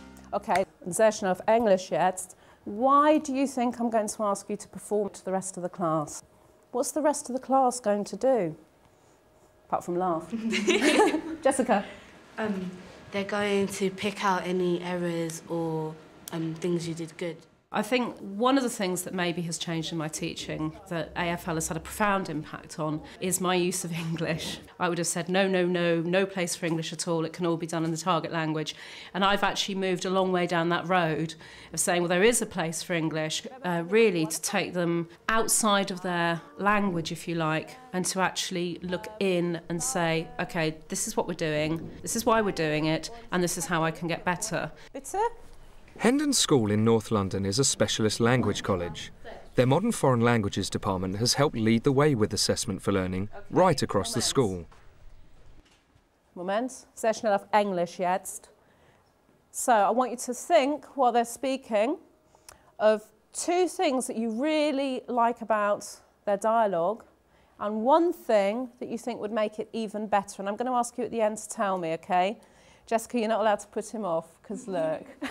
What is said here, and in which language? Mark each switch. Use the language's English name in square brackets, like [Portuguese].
[German] Okay, sehr schnell auf Englisch jetzt. [English] Why do you think I'm going to ask you to perform to the rest of the class? What's the rest of the class going to do? Apart from laugh. Jessica? They're going to pick out any errors or things you did good. I think one of the things that maybe has changed in my teaching that AFL has had a profound impact on is my use of English. I would have said no place for English at all, it can all be done in the target language. And I've actually moved a long way down that road of saying, well, there is a place for English, really to take them outside of their language, if you like, and to actually look in and say, OK, this is what we're doing, this is why we're doing it, and this is how I can get better. [German] Bitte? [English] Hendon School in North London is a specialist language college. Their Modern Foreign Languages department has helped lead the way with assessment for learning right across the school. [German] Moment, sehr schnell auf Englisch jetzt. [English] So I want you to think, while they're speaking, of 2 things that you really like about their dialogue and 1 thing that you think would make it even better. And I'm going to ask you at the end to tell me, OK? Jessica, you're not allowed to put him off, because look.